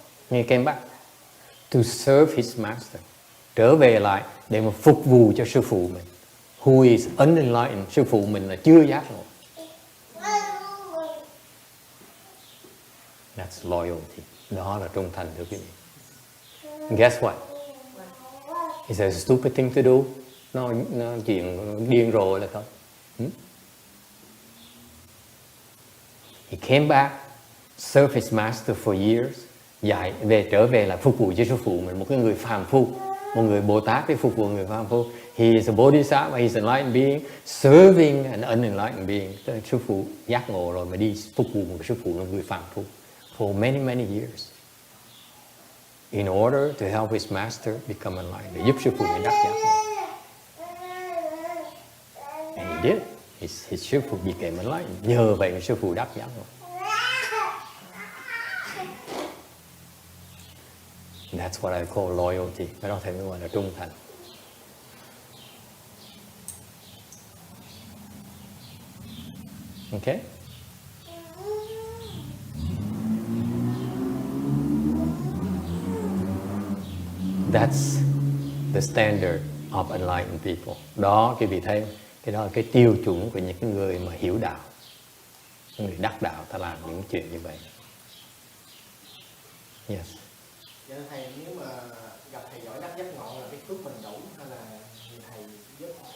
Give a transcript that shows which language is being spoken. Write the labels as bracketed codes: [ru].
[en] He came back to serve his master. [vi] Trở về lại để mà phục vụ cho sư phụ mình. [en] Who is unenlightened? [vi] Sư phụ mình là chưa giác ngộ. [en] That's loyalty. [vi] Đó là trung thành, thưa quý vị. [en] Guess what? It's a stupid thing to do. [vi] Nó chuyện điên rồ là thôi. [en] He came back, served his master for years. [vi] Trở về là phục vụ cho sư phụ mình, một cái người phàm phu, một người Bồ Tát để phục vụ người phàm phu. [en] He is a bodhisattva, he is an enlightened being, serving an unenlightened being. [vi] Sư phụ giác ngộ rồi mà đi phục vụ một sư phụ là người phàm phu [en] for many, many years. In order to help his master become enlightened, [vi] để giúp sư phụ mình đắc giác ngộ. [en] did. His sư phụ became enlightened. [vi] Nhờ vậy mà sư phụ đắc giác ngộ. [en] That's what I call loyalty. [vi] Cái đó thầy mới gọi là trung thành. [en] Okay? That's the standard of enlightened people. [vi] Đó, quý vị thấy, cái đó là cái tiêu chuẩn của những cái người mà hiểu đạo. Người đắc đạo ta làm những chuyện như vậy. [en] Yes. [vi] Dạ thầy, nếu mà gặp thầy giỏi đắc giác ngộ là cái phước mình đủ hay là thầy giúp?